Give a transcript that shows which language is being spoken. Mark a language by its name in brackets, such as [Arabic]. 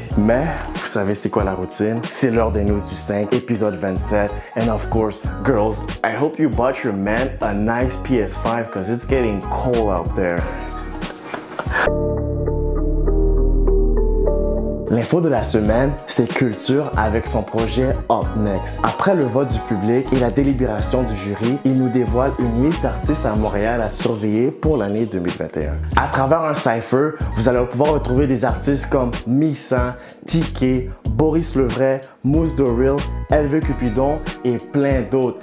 [French] Mais, vous savez c'est quoi la routine? C'est l'heure des news du 5, épisode 27. [English] And of course, girls, I hope you bought your man a nice PS5 because it's getting cold out there. [French] L'info de la semaine, c'est Culture avec son projet Up Next. Après le vote du public et la délibération du jury, il nous dévoile une liste d'artistes à Montréal à surveiller pour l'année 2021. À travers un cypher, vous allez pouvoir retrouver des artistes comme Misa, Tiké, Boris Levray, Mousse Doril, LV Cupidon et plein d'autres.